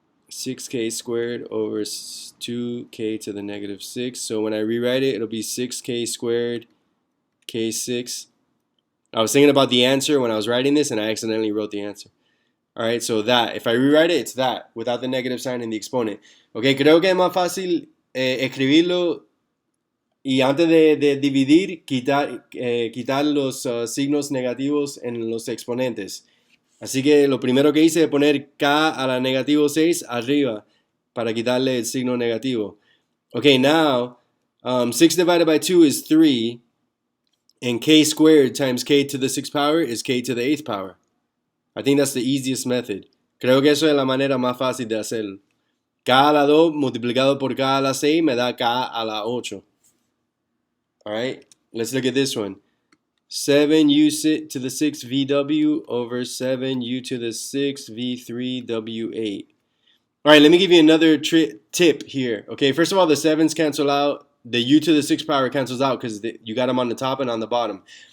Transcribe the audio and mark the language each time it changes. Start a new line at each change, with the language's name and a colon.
English: 6k squared over 2k to the negative 6. So when I rewrite it, it'll be 6k squared k6. I was thinking about the answer when I was writing this, and I accidentally wrote the answer. All right, so that. If I rewrite it, it's that, without the negative sign in the exponent.
Spanish: Okay, creo que es más fácil escribirlo y antes de dividir, quitar los signos negativos en los exponentes. Así que lo primero que hice es poner k a la negativo 6 arriba para quitarle el signo negativo.
English: Okay, now 6 divided by 2 is 3, and k squared times k to the 6th power is k to the 8th power. I think that's the easiest method.
Spanish: Creo que eso es la manera más fácil de hacerlo. K a la 2 multiplicado por k a la 6 me da k a la 8.
English: Alright, let's look at this one. 7u to the 6 VW over 7u to the 6 V3 W8. All right, let me give you another tip here. Okay, first of all, the 7's cancel out. The u to the 6th power cancels out because you got them on the top and on the bottom.